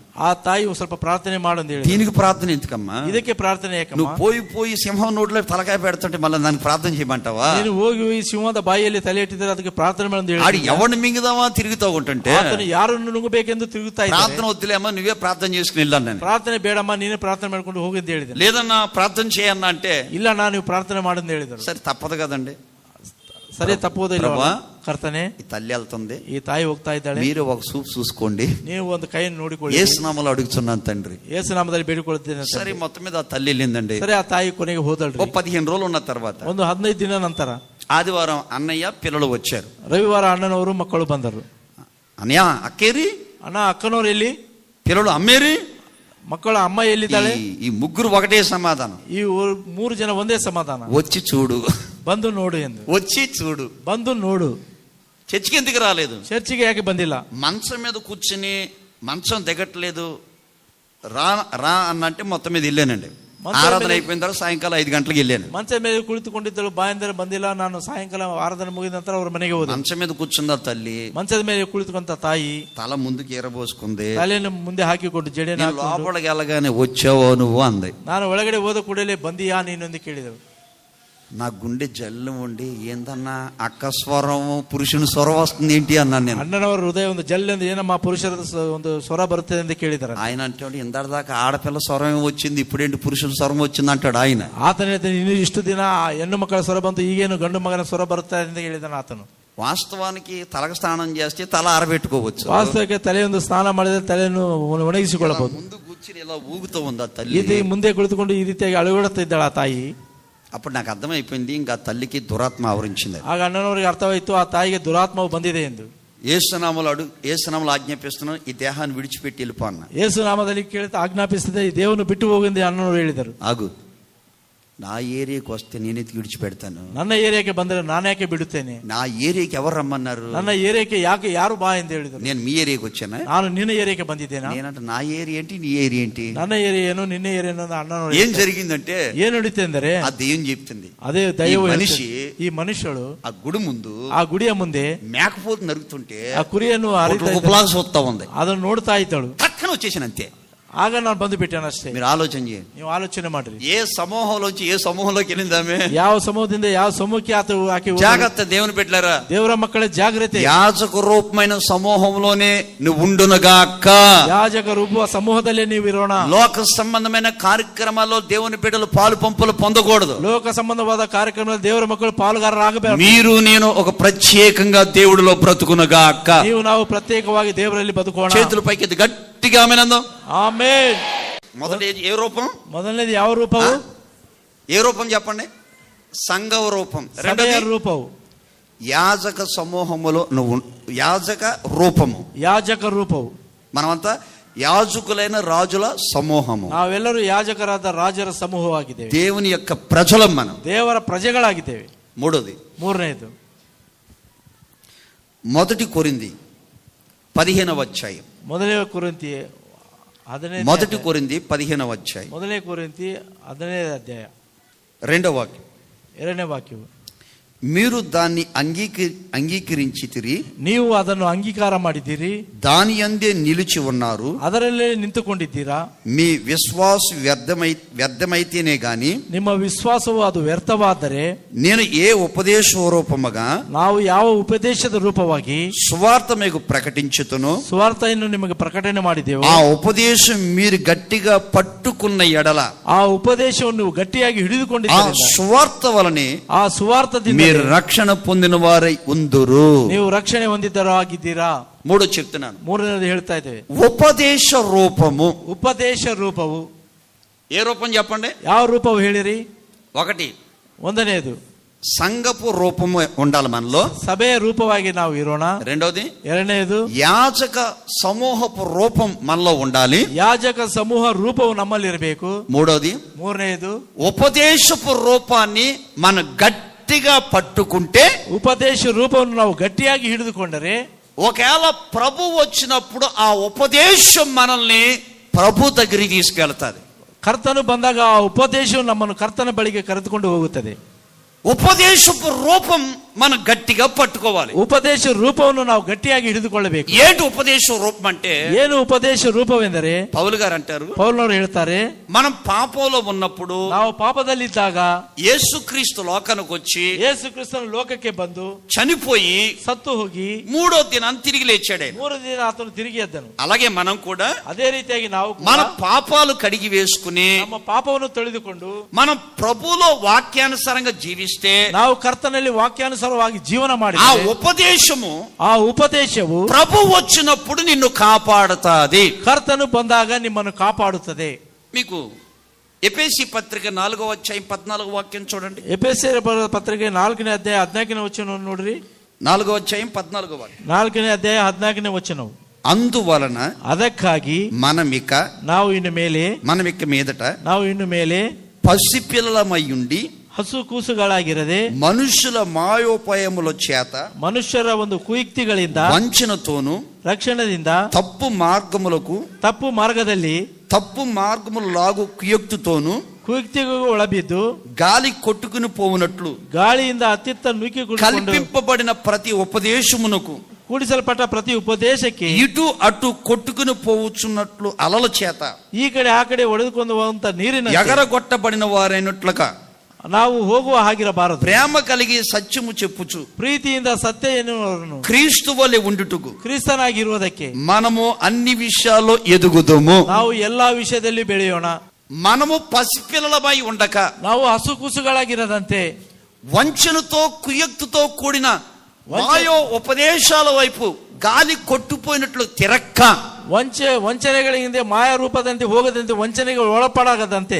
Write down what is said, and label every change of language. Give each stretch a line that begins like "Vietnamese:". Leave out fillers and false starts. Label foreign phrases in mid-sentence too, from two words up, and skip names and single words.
Kannada: ಆ ತಾಯಿ ಸ್ವಲ್ಪ ಪ್ರಾರ್ಥನೆ ಮಾಡು ಅಂತ ಹೇಳಿ.
Telugu: దీనికి ప్రార్థన ఎందుకమ్మా,
Kannada: ಇದಕ್ಕೆ ಪ್ರಾರ್ಥನೆ ಯಾಕಮ್ಮ,
Telugu: నువ్వు పోయి సింహం నోట్లో తలకాయ పెడుతుంటే మళ్ళీ దానికి ప్రార్థన చేయమంటావా?
Kannada: ನೀನು ಹೋಗಿ ಸಿಂಹದ ಬಾಯಿಯಲ್ಲಿ ತಲೆ ಇಟ್ಟಿದ್ರೆ ಅದಕ್ಕೆ ಪ್ರಾರ್ಥನೆ ಮಾಡು ಅಂತ ಹೇಳಿ.
Telugu: ఆడి ఎవరిని మింగుదామా తిరుగుతూ ఉంటుంటే
Kannada: ಆತನು ಯಾರನ್ನು ನುಂಗಬೇಕೆಂದು ತಿರುಗುತ್ತಾ ಇದ್ದಾನೆ.
Telugu: ప్రార్థన వద్దులేమ్మా, నువ్వే ప్రార్థన చేసుకుని వెళ్ళాను నేను.
Kannada: ಪ್ರಾರ್ಥನೆ ಬೇಡಮ್ಮ, ನೀನೇ ಪ್ರಾರ್ಥನೆ ಮಾಡ್ಕೊಂಡು ಹೋಗಿ ಅಂತ ಹೇಳಿದೆ.
Telugu: లేదన్నా ప్రార్థన చేయన్నా అంటే,
Kannada: ಇಲ್ಲ ನಾನು ನೀವು ಪ್ರಾರ್ಥನೆ ಮಾಡು ಅಂತ ಹೇಳಿದರು.
Telugu: సరే తప్పదు కదండి.
Kannada: ಸರಿ ತಪ್ಪೋದಿಲ್ಲ ಕರ್ತನೆ.
Telugu: ఈ తల్లి వెళ్తుంది,
Kannada: ಈ ತಾಯಿ ಹೋಗ್ತಾ ಇದ್ದಾಳೆ,
Telugu: మీరు ఒక చూపు చూసుకోండి,
Kannada: ನೀವು ಒಂದು ಕೈಯನ್ನು ನೋಡಿಕೊಳ್ಳಿ.
Telugu: యేసు నామములో అడుగుతున్నాను తండ్రి,
Kannada: ಯೇಸು ನಾಮದಲ್ಲಿ ಬೇಡಿಕೊಳ್ಳುತ್ತೇನೆ.
Telugu: సరే మొత్తం మీద ఆ తల్లి వెళ్ళిందండి.
Kannada: ಸರಿ ಆ ತಾಯಿ ಕೊನೆಗೆ ಹೋದಳ್ರಿ.
Telugu: 15 రోజులు ఉన్న తర్వాత,
Kannada: ಒಂದು 15 ದಿನ ನಂತರ
Telugu: ఆదివారం అన్నయ్య పిల్లలు వచ్చారు.
Kannada: ರವಿವಾರ ಅಣ್ಣನವರು ಮಕ್ಕಳು ಬಂದರು.
Telugu: అన్నయ్య అక్కేరి,
Kannada: ಅಣ್ಣ ಅಕ್ಕನವರು ಎಲ್ಲಿ,
Telugu: పిల్లలు అమ్మేరి,
Kannada: ಮಕ್ಕಳ ಅಮ್ಮ ಎಲ್ಲಿದ್ದಾಳೆ?
Telugu: ఈ ముగ్గురు ఒకటే సమాధానం,
Kannada: ಈ 3 ಜನ ಒಂದೇ ಸಮಾಧಾನ,
Telugu: వచ్చి చూడు,
Kannada: ಬಂದು ನೋಡು ಎಂದು.
Telugu: వచ్చి చూడు,
Kannada: ಬಂದು ನೋಡು.
Telugu: చర్చికి ఎందుకు రాలేదు?
Kannada: ಚರ್ಚಿಕಿ ಯಾಕೆ ಬಂದಿಲ್ಲ?
Telugu: మంచం మీద కూర్చుని మంచం దిగట్లేదు, రా అన్నంటే మొత్తం మీద వెళ్ళానండి. ఆరాధన అయిపోయిన తర్వాత సాయంకాలం 5 గంటలకు వెళ్ళాను.
Kannada: ಮಂಚದ ಮೇಲೆ ಕುಳಿತುಕೊಂಡಿದ್ದಳು, ಬಾಯಿಂದ ಬಂದಿಲ್ಲ. ನಾನು ಸಾಯಂಕಾಲ ಆರಾಧನೆ ಮುಗಿದ ನಂತರ ಅವ್ರ ಮನೆಗೆ ಹೋದೆ.
Telugu: మంచం మీద కూర్చుందా తల్లి,
Kannada: ಮಂಚದ ಮೇಲೆ ಕುಳಿತುಕೊಂತ ತಾಯಿ
Telugu: తల ముందుకు ఎరబోసుకుంది,
Kannada: ತಲೆಯನ್ನು ಮುಂದೆ ಹಾಕಿಕೊಂಡು ಜಡೆನ
Telugu: లోపలికి వెళ్ళగానే వచ్చావో నువ్వు అంది.
Kannada: ನಾನು ಒಳಗಡೆ ಹೋದ ಕೂಡಲೇ ಬಂದಿಯಾ ನೀನೊಂದು ಕೇಳಿದಳು.
Telugu: నా గుండె జల్లు ఉండి, ఏందన్నా అక్క స్వరం పురుషుని స్వరం వస్తుంది ఏంటి అన్నాను నేను.
Kannada: ಅಣ್ಣನವರ ಹೃದಯ ಒಂದು ಜಲ್ ಎಂದು ಏನಮ್ಮ ಪುರುಷರ ಒಂದು ಸ್ವರ ಬರುತ್ತದೆ ಎಂದು ಕೇಳಿದ್ದಾರೆ.
Telugu: ఆయన అంటాడు, ఇందాక ఆడపిల్ల స్వరం వచ్చింది, ఇప్పుడేంటి పురుషుని స్వరం వచ్చింది అంటాడు ఆయన.
Kannada: ಆತನ ಹೇಳ್ತಾನೆ, ಇನ್ನು ಇಷ್ಟು ದಿನ ಹೆಣ್ಣು ಮಕ್ಕಳ ಸ್ವರ ಬಂತು, ಈಗೇನು ಗಂಡು ಮಗನ ಸ್ವರ ಬರುತ್ತದೆ ಎಂದು ಹೇಳಿದಾನೆ ಆತನು.
Telugu: వాస్తవానికి తలకు స్నానం చేస్తే తల ఆరబెట్టుకోవచ్చు.
Kannada: ವಾಸ್ತವಕ್ಕೆ ತಲೆಯೊಂದು ಸ್ನಾನ ಮಾಡಿದ್ರೆ ತಲೆಯನ್ನು ಒಣಗಿಸಿಕೊಳ್ಳಬಹುದು.
Telugu: ముందు కూర్చుని ఇలా ఊగుతూ ఉంది ఆ తల్లి.
Kannada: ಇದು ಮುಂದೆ ಕುಳಿತುಕೊಂಡು ಈ ರೀತಿಯಾಗಿ ಅಳುಗೊಡುತ್ತಾ ಇದ್ದಾಳೆ ಆ ತಾಯಿ.
Telugu: అప్పుడు నాకు అర్థమైపోయింది, ఇంకా తల్లికి దురాత్మ ఆవరించింది.
Kannada: ಆಗ ಅಣ್ಣನವರಿಗೆ ಅರ್ಥವಾಯಿತು, ಆ ತಾಯಿಗೆ ದುರಾತ್ಮವು ಬಂದಿದೆ ಎಂದು.
Telugu: యేసునామములో ఆజ్ఞాపిస్తున్నాను, ఈ దేహాన్ని విడిచిపెట్టి వెళ్ళిపో అన్న.
Kannada: ಯೇಸು ನಾಮದಲ್ಲಿ ಕೇಳ್ತಾ ಆಜ್ಞಾಪಿಸಿದೆ, ಈ ದೇವನು ಬಿಟ್ಟು ಹೋಗೆಂದು ಅಣ್ಣನವರು ಹೇಳಿದರು.
Telugu: ఆగు, నా ఏరియాకి వస్తే నేనెత్తి విడిచిపెడతాను.
Kannada: ನನ್ನ ಏರಿಯಾಕ್ಕೆ ಬಂದರೆ ನಾನು ಯಾಕೆ ಬಿಡುತ್ತೇನೆ?
Telugu: నా ఏరియాకి ఎవరు రమ్మన్నారు?
Kannada: ನನ್ನ ಏರಿಯಾಕ್ಕೆ ಯಾಕೆ ಯಾರು ಬಾ ಎಂದು ಹೇಳಿದರು.
Telugu: నేను మీ ఏరియాకి వచ్చానా?
Kannada: ನಾನು ನಿನ್ನ ಏರಿಯಾಕ್ಕೆ ಬಂದಿದ್ದೇನಾ?
Telugu: నేనంటే నా ఏరియా ఏంటి, నీ ఏరియా ఏంటి?
Kannada: ನನ್ನ ಏರಿಯಾ ಏನು, ನಿನ್ನ ಏರಿಯಾ ಏನು? ಅಣ್ಣನವರು
Telugu: ఏం జరిగిందంటే,
Kannada: ಏನು ನಡೀತೆ ಅಂದರೆ,
Telugu: ఆ దెయ్యం చెప్తుంది,
Kannada: ಅದೇ ದೈವ
Telugu: మనిషి,
Kannada: ಈ ಮನುಷ್ಯಳು
Telugu: ఆ గుడి ముందు,
Kannada: ಆ ಗುಡಿಯ ಮುಂದೆ
Telugu: మేకపోతు నరుగుతుంటే
Kannada: ಆ ಕುರಿಯನ್ನು
Telugu: ఉపలాగా చూస్తా ఉంది.
Kannada: ಅದನ್ನು ನೋಡ್ತಾ ಇದ್ದಳು.
Telugu: పక్కన వచ్చేసాను అంతే.
Kannada: ಆಗ ನಾನು ಬಂದು ಬಿಟ್ಟೇನೆ ಅಷ್ಟೇ.
Telugu: మీరు ఆలోచన చేయండి,
Kannada: ನೀವು ಆಲೋಚನೆ ಮಾಡ್ರಿ.
Telugu: ఏ సమూహంలోంచి ఏ సమూహంలోకి వెళ్ళిందామే?
Kannada: ಯಾವ ಸಮೂಹದಿಂದ ಯಾವ ಸಮೂಹಕ್ಕೆ ಆಕೆ
Telugu: జాగ్రత్త, దేవుని పెట్టారా,
Kannada: ದೇವರ ಮಕ್ಕಳ ಜಾಗ್ರತೆ.
Telugu: యాజక రూపమైన సమూహంలోనే నువ్వు ఉండునుగాక.
Kannada: ಯಾಜಕ ರೂಪ ಸಮೂಹದಲ್ಲೇ ನೀವು ಇರೋಣ.
Telugu: లోక సంబంధమైన కార్యక్రమాల్లో దేవుని బిడ్డలు పాలు పంపులు పొందకూడదు.
Kannada: ಲೋಕ ಸಂಬಂಧವಾದ ಕಾರ್ಯಕ್ರಮದಲ್ಲಿ ದೇವರ ಮಕ್ಕಳು ಪಾಲುಗಾರರಾಗಬೇಕು.
Telugu: మీరు నేను ఒక ప్రత్యేకంగా దేవుడిలో బ్రతుకునుగాక.
Kannada: ನೀವು ನಾವು ಪ್ರತ್ಯೇಕವಾಗಿ ದೇವರಲ್ಲಿ ಬದುಕೋಣ.
Telugu: చేతుల పైకి ఎత్తి గట్టిగా ఆమేనందాం.
Kannada: ಆಮೆನ್.
Telugu: మొదటి ఏ రూపం?
Kannada: ಮೊದಲನೇದು ಯಾವ ರೂಪವು?
Telugu: ఏ రూపం చెప్పండి? సంఘవ రూపం.
Kannada: ಸಭೆಯ ರೂಪವು.
Telugu: యాజక సమూహములో నువ్వు, యాజక రూపము,
Kannada: ಯಾಜಕ ರೂಪವು.
Telugu: మనమంతా యాజకులైన రాజుల సమూహము.
Kannada: ನಾವೆಲ್ಲರೂ ಯಾಜಕರಾದ ರಾಜರ ಸಮೂಹವಾಗಿದ್ದೇವೆ.
Telugu: దేవుని యొక్క ప్రజలం మనం,
Kannada: ದೇವರ ಪ್ರಜೆಗಳಾಗಿದ್ದೇವೆ.
Telugu: మూడోది,
Kannada: ಮೂರನೇದು,
Telugu: మొదటి కొరింథీ 15వ అధ్యాయం.
Kannada: ಮೊದಲನೇ ಕೊರಿಂಥಿ 15ನೇ
Telugu: మొదటి కొరింథీ 15వ అధ్యాయం,
Kannada: ಮೊದಲನೇ ಕೊರಿಂಥಿ 15ನೇ ಅಧ್ಯಾಯ
Telugu: 2వ వాక్యం.
Kannada: 2ನೇ ವಾಕ್ಯವು.
Telugu: మీరు దాన్ని అంగీకరించితిరి,
Kannada: ನೀವು ಅದನ್ನು ಅಂಗೀಕಾರ ಮಾಡಿದ್ದೀರಿ,
Telugu: దాని యందే నిలిచి ఉన్నారు,
Kannada: ಅದರಲ್ಲೇ ನಿಂತುಕೊಂಡಿದ್ದೀರಾ.
Telugu: మీ విశ్వాస వ్యర్థమైతేనే గాని
Kannada: ನಿಮ್ಮ ವಿಶ್ವಾಸವು ಅದು ವ್ಯರ್ಥವಾದರೆ
Telugu: నేను ఏ ఉపదేశరూపముగా
Kannada: ನಾವು ಯಾವ ಉಪದೇಶದ ರೂಪವಾಗಿ
Telugu: సువార్త మీకు ప్రకటించుతును,
Kannada: ಸುವಾರ್ತೆಯನ್ನು ನಿಮಗೆ ಪ್ರಕಟಣೆ ಮಾಡಿದೆವು,
Telugu: ఆ ఉపదేశం మీరు గట్టిగా పట్టుకున్న ఎడల,
Kannada: ಆ ಉಪದೇಶವನ್ನು ನೀವು ಗಟ್ಟಿಯಾಗಿ
Telugu: ఆ
Kannada: ಹಿಡಿದುಕೊಂಡಿದ್ದೀರಿ,
Telugu: సువార్త వలనే
Kannada: ಆ ಸುವಾರ್ತದಿಂದ
Telugu: మీరు రక్షణ పొందిన వారై ఉందురు.
Kannada: ನೀವು ರಕ್ಷಣೆ ಹೊಂದಿದ್ದರಾಗಿದ್ದೀರಾ.
Telugu: మూడో చెప్తున్నాను,
Kannada: ಮೂರನೇದು ಹೇಳ್ತಾ ಇದ್ದೇವೆ,
Telugu: ఉపదేశ రూపము.
Kannada: ಉಪದೇಶ ರೂಪವು.
Telugu: ఏ రూపం చెప్పండి?
Kannada: ಯಾವ ರೂಪವು ಹೇಳಿರಿ?
Telugu: ఒకటి
Kannada: ಒಂದನೇದು
Telugu: సంఘపు రూపము ఉండాలి మనలో,
Kannada: ಸಭೆಯ ರೂಪವಾಗಿ ನಾವು ಇರೋಣ.
Telugu: రెండోది
Kannada: ಎರಡನೇದು
Telugu: యాజక సమూహపు రూపం మనలో ఉండాలి,
Kannada: ಯಾಜಕ ಸಮೂಹ ರೂಪವು ನಮ್ಮಲ್ಲಿರಬೇಕು.
Telugu: మూడోది
Kannada: ಮೂರನೇದು
Telugu: ఉపదేశపు రూపాన్ని మనం గట్టిగా పట్టుకుంటే,
Kannada: ಉಪದೇಶ ರೂಪವನ್ನು ನಾವು ಗಟ್ಟಿಯಾಗಿ ಹಿಡಿದುಕೊಂಡರೆ
Telugu: ఒకవేళ ప్రభు వచ్చినప్పుడు ఆ ఉపదేశం మనల్ని ప్రభు దగ్గరికి తీసుకెళ్తాది.
Kannada: ಕರ್ತನು ಬಂದಾಗ ಆ ಉಪದೇಶವು ನಮ್ಮನ್ನು ಕರ್ತನ ಬಳಿಗೆ ಕರೆದುಕೊಂಡು ಹೋಗುತ್ತದೆ.
Telugu: ఉపదేశపు రూపం మనం గట్టిగా పట్టుకోవాలి.
Kannada: ಉಪದೇಶ ರೂಪವನ್ನು ನಾವು ಗಟ್ಟಿಯಾಗಿ ಹಿಡಿದುಕೊಳ್ಳಬೇಕು.
Telugu: ఏంటి ఉపదేశ రూపం అంటే?
Kannada: ಏನು ಉಪದೇಶ ರೂಪವೆಂದರೆ,
Telugu: పౌలు గారు అంటారు,
Kannada: ಪೌಲನವರು ಹೇಳ್ತಾರೆ,
Telugu: మనం పాపంలో ఉన్నప్పుడు
Kannada: ನಾವು ಪಾಪದಲ್ಲಿದ್ದಾಗ
Telugu: యేసుక్రీస్తు లోకానికి వచ్చి
Kannada: ಯೇಸು ಕ್ರಿಸ್ತನ ಲೋಕಕ್ಕೆ ಬಂದು
Telugu: చనిపోయి
Kannada: ಸತ್ತು ಹೋಗಿ
Telugu: మూడో దినాన్ని తిరిగి లేచాడు ఆయన.
Kannada: 3 ದಿನ ಆತನು ತಿರುಗಿ ಎದ್ದನು.
Telugu: అలాగే మనం కూడా
Kannada: ಅದೇ ರೀತಿಯಾಗಿ ನಾವು ಕೂಡ
Telugu: మన పాపాలు కడిగి వేసుకుని
Kannada: ನಮ್ಮ ಪಾಪವನ್ನು ತೊಳೆದುಕೊಂಡು
Telugu: మనం ప్రభువులో వాక్యానుసారంగా జీవిస్తే
Kannada: ನಾವು ಕರ್ತನಲ್ಲಿ ವಾಕ್ಯಾನುಸಾರವಾಗಿ ಜೀವನ
Telugu: ఆ
Kannada: ಮಾಡಿದರೆ
Telugu: ఉపదేశము
Kannada: ಆ ಉಪದೇಶವು
Telugu: ప్రభు వచ్చినప్పుడు నిన్ను కాపాడుతాది.
Kannada: ಕರ್ತನು ಬಂದಾಗ ನಿಮ್ಮನ್ನು ಕಾಪಾಡುತ್ತದೆ.
Telugu: మీకు ఎఫెసీ పత్రిక 4వ అధ్యాయం 14వ వాక్యం చూడండి.
Kannada: ಎಫೆಸರ ಪತ್ರಿಕೆ 4ನೇ ಅಧ್ಯಾಯ 14ನೇ ವಚನವನ್ನು ನೋಡ್ರಿ.
Telugu: 4వ అధ్యాయం 14వ వాక్యం.
Kannada: 4ನೇ ಅಧ್ಯಾಯ 14ನೇ ವಚನವು,
Telugu: అందువలన
Kannada: ಅದಕ್ಕಾಗಿ
Telugu: మనమిక
Kannada: ನಾವು ಇನ್ನು ಮೇಲೆ
Telugu: పసిపిల్లలమయ్యుండి
Kannada: ಹಸು ಕೂಸುಗಳಾಗಿರದೆ
Telugu: మనుషుల మాయోపాయముల చేత
Kannada: ಮನುಷ್ಯರ ಒಂದು ಕುಯುಕ್ತಿಗಳಿಂದ
Telugu: వంచనతోను
Kannada: ರಕ್ಷಣದಿಂದ
Telugu: తప్పు మార్గములు లాగు కుయుక్తితోను
Kannada: ಕುಯುಕ್ತಿಗೂ ಒಳಬಿದ್ದು
Telugu: గాలి కొట్టుకుని పోవునట్లు
Kannada: ಗಾಳಿಯಿಂದ ಅತ್ತಿತ್ತ ನೂಕಿ
Telugu: కల్పింపబడిన ప్రతి ఉపదేశమునకు
Kannada: ಕೂಡಿಸಲ್ಪಟ್ಟ ಪ್ರತಿ ಉಪದೇಶಕ್ಕೆ
Telugu: ఇటు అటు కొట్టుకుని పోవుచున్నట్లు అలల చేత
Kannada: ಈ ಕಡೆ ಆ ಕಡೆ ಒಡೆದುಕೊಂಡು ಹೋಗುವಂತ ನೀರಿನ
Telugu: ఎగరగొట్టబడిన వారైనట్లుగా
Kannada: ನಾವು ಹೋಗುವ ಹಾಗಿರಬಾರದು.
Telugu: ప్రేమ కలిగి సత్యము చెప్పుచు
Kannada: ಪ್ರೀತಿಯಿಂದ ಸತ್ಯ ಎನ್ನುವರನ್ನು
Telugu: క్రీస్తు వలె ఉండుటకు
Kannada: ಕ್ರಿಸ್ತನಾಗಿರುವುದಕ್ಕೆ
Telugu: మనము అన్ని విషయాల్లో ఎదుగుదుము.
Kannada: ನಾವು ಎಲ್ಲಾ ವಿಷಯದಲ್ಲಿ ಬೆಳೆಯೋಣ.
Telugu: మనము పసిపిల్లలమై ఉండక
Kannada: ನಾವು ಹಸು ಕೂಸುಗಳಾಗಿರದಂತೆ
Telugu: వంచనతో కుయుక్తితో కూడిన మాయో ఉపదేశాల వైపు గాలి కొట్టుపోయినట్లు తిరక్క
Kannada: ವಂಚನೆಗಳ ಹಿಂದೆ ಮಾಯಾ ರೂಪದಂತೆ ಹೋಗದಂತೆ ವಂಚನೆಗಳು ಒಳಪಡಾಗದಂತೆ